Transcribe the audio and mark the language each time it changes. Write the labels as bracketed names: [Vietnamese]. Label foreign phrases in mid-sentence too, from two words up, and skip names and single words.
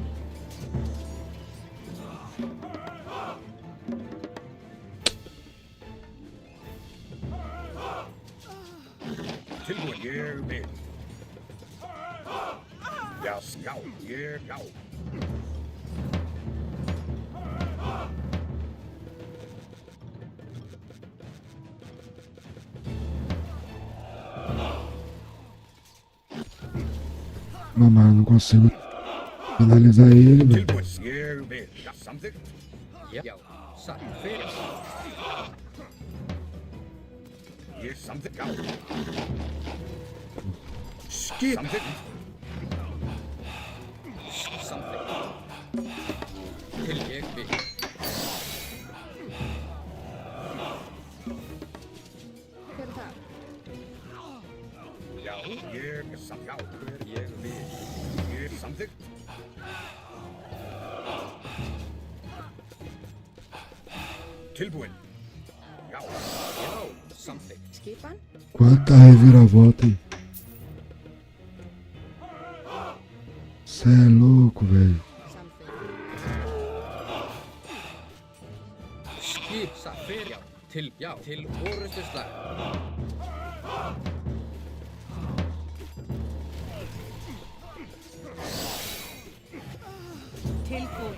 [Icelandic] Tilbúin. Ég vil. Já. Já. Ég. Já. [Portuguese] Mamãe, eu não consigo finalizar ele, velho. [Icelandic] Tilbúin. Ég vil. Já. Samþykkt. Já, satt, hver. Ég samþykkt. Já. Skip. Samþykkt. Samþykkt. Til ég vil. Hver er það? Já. Ég samþykkt. Já. Ég vil. Ég samþykkt. Tilbúin. Já. Já, samþykkt. Skipan? [Portuguese] Quanta reviravolta, hein? Cê é louco, velho. [Icelandic] Skip, satt, hver. Já, til orrustuslag. Tilbúin.